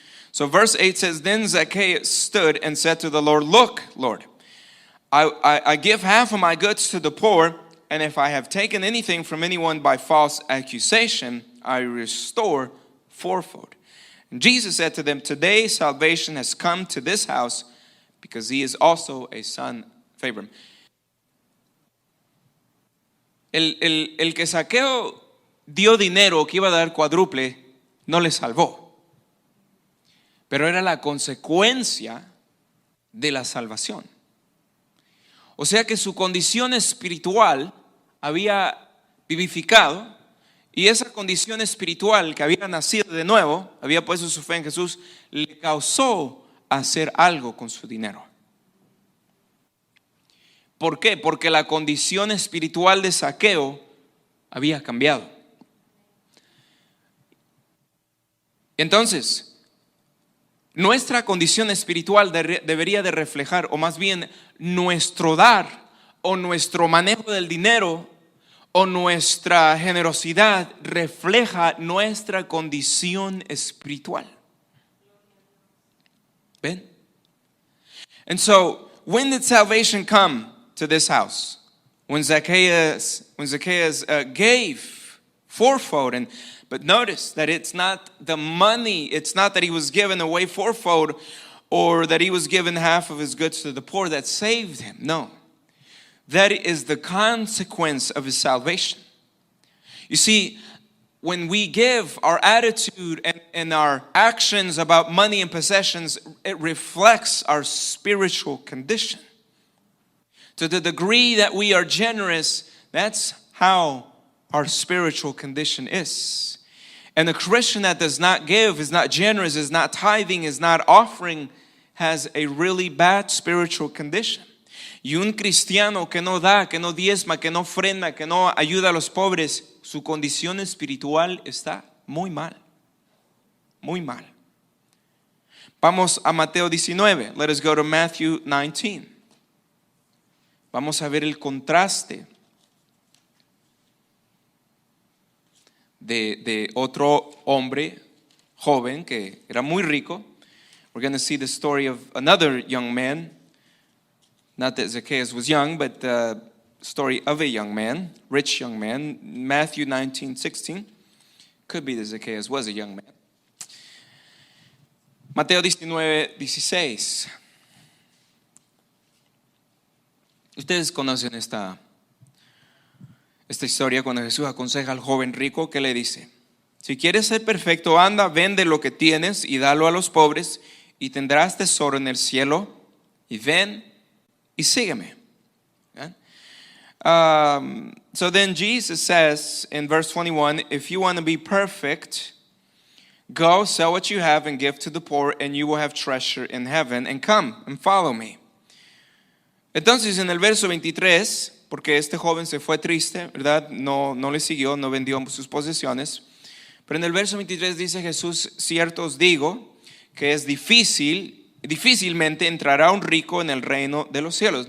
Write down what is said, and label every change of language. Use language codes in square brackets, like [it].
[en] So verse 8 says, then Zacchaeus stood and said to the Lord, look, Lord, I give half of my goods to the poor, and if I have taken anything from anyone by false accusation, I restore fourfold. And Jesus said to them, today salvation has come to this house, because he is also a son of Abraham. [es] El que Zaqueo dio dinero que iba a dar cuádruple, no le salvó. Pero era la consecuencia de la salvación. O sea que su condición espiritual había vivificado, y esa condición espiritual que había nacido de nuevo, había puesto su fe en Jesús, le causó hacer algo con su dinero. ¿Por qué? Porque la condición espiritual de Zaqueo había cambiado. Entonces, nuestra condición espiritual debería de reflejar, o más bien nuestro dar o nuestro manejo del dinero o nuestra generosidad refleja nuestra condición espiritual. ¿Ven? [en] And so, when did salvation come to this house? When Zacchaeus gave fourfold. But notice that it's not the money, it's not that he was given away fourfold or that he was given half of his goods to the poor that saved him. No. That is the consequence of his salvation. You see, when we give, our attitude and our actions about money and possessions, it reflects our spiritual condition. To the degree that we are generous, that's how our spiritual condition is. And a Christian that does not give, is not generous, is not tithing, is not offering, has a really bad spiritual condition. [es] Y un cristiano que no da, que no diezma, que no ofrenda, que no ayuda a los pobres, su condición espiritual está muy mal. Muy mal. Vamos a Mateo 19. [en] Let us go to Matthew 19. [es] Vamos a ver el contraste de otro hombre joven que era muy rico. [en] We're going to see the story of another young man. Not that Zacchaeus was young, but the story of a young man, rich young man. Matthew 19:16. Could be that Zacchaeus was a young man. [es] Mateo 19:16. Ustedes conocen esta historia cuando Jesús aconseja al joven rico que le dice: si quieres ser perfecto, anda, vende lo que tienes y dalo a los pobres y tendrás tesoro en el cielo, y ven y sígueme. [en] So then Jesus says in verse 21, if you want to be perfect, go sell what you have and give to the poor, and you will have treasure in heaven, and come and follow me. [es] Entonces en el verso 23, porque este joven se fue triste, ¿verdad? No le siguió, no vendió sus posesiones. Pero en el verso 23 dice Jesús: cierto os digo que es difícilmente entrará un rico en el reino de los cielos.